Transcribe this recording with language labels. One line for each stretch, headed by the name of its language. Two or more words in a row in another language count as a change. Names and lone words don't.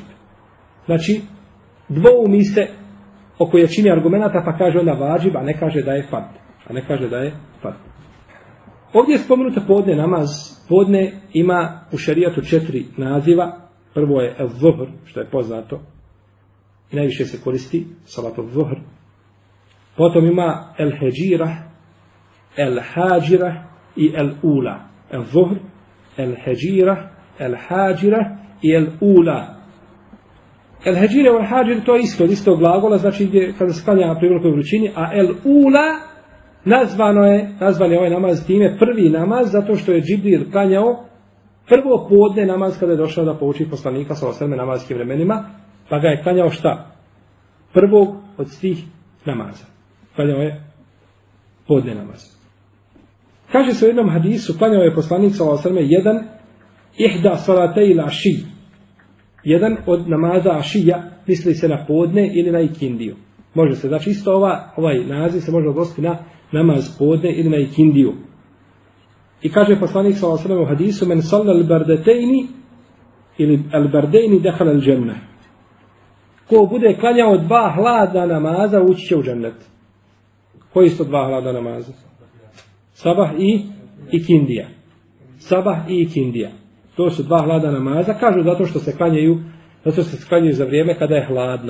Bosnian: Znači, dvoumi se oko jačine argumenata, pa kaže onda vađib, a ne kaže da je fard. Ovdje je spomenuto podne namaz. Podne ima u šerijatu 4 naziva. Prvo je el-zuhr, što je poznato i najviše se koristi,
Arabic: صلاة الظهر.
Bosnian: Potom ima el-heđirah, el-hađirah i el-ula. El-zuhr, el-heđirah, el-hađirah i el-ula. El-heđirah i el-hađir to je isto glagola, znači gdje kada se klanja pri velikoj vrućini, a el-ula nazvan je ovaj namaz time prvi namaz, zato što je Džibril klanjao prvo podne namaz kada je došao da pouči poslanika sa osrme namazskim vremenima, pa ga je klanjao šta? Prvog od svih namaza. Klanjao je podne namaz. Kaže se u jednom hadisu, klanjao je poslanik sa osrme
Arabic: إحدى صلاتي العشي.
Bosnian: Jedan od namaza ašija, misli se na podne ili na ikindiju. Može se, znači isto ovaj naziv se može odnositi na namaz podne ili na ikindiju. I kaže poslanik
Arabic: صلى الله عليه وسلم
Bosnian: u hadisu
Arabic: من صلى البردتين
Bosnian: ili
Arabic: البردين دخل الجنة.
Bosnian: Ko bude klanjao 2 hladna namaza ući će u džennet. Koji su 2 hladna namaza? Sabah i ikindija. Sabah i ikindija. To su 2 hladna namaza, kažu zato što se klanjaju za vrijeme kada je hladno.